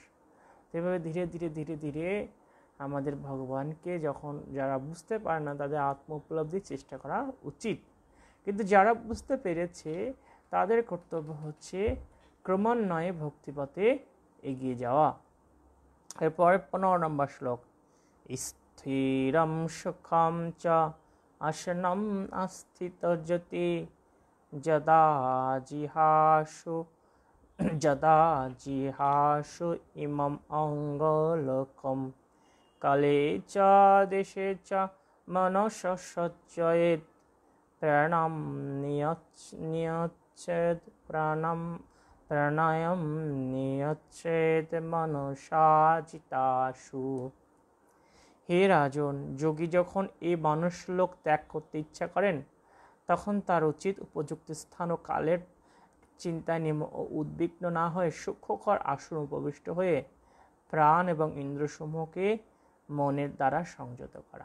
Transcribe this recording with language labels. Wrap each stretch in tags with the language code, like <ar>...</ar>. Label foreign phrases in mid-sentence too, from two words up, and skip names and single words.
<bn>এভাবে ধীরে ধীরে ধীরে ধীরে আমাদের ভগবানকে যখন যারা বুঝতে পারে না তাদের আত্ম উপলব্ধির চেষ্টা করা উচিত। কিন্তু যারা বুঝতে পেরেছে তাদের কর্তব্য হচ্ছে ক্রমান্বয়ে ভক্তিপথে এগিয়ে যাওয়া। এরপরে 15 নম্বর শ্লোক,</bn> <sa>স্থিরম সুখম চ আসনম আস্থিতজ্যোতি যদা জিহাসু ইমম অঙ্গলোকম কালে চ দেশে চ মনসসজ্জয়েৎ প্রাণাম নিয়চ্ছেদ প্রাণায়াম নিয়চ্ছেদ মনসাচিতাসু।</sa> <bn>হে রাজন, যোগী যখন এই মানুষলোক ত্যাগ করতে ইচ্ছা করেন তখন তার উচিত উপযুক্ত স্থান ও কালের চিন্তায় উদ্বিগ্ন না হয়ে সূক্ষ্মকর আসন উপবিষ্ট হয়ে প্রাণ এবং ইন্দ্রসমূহকে মনের দ্বারা সংযত করা।</bn>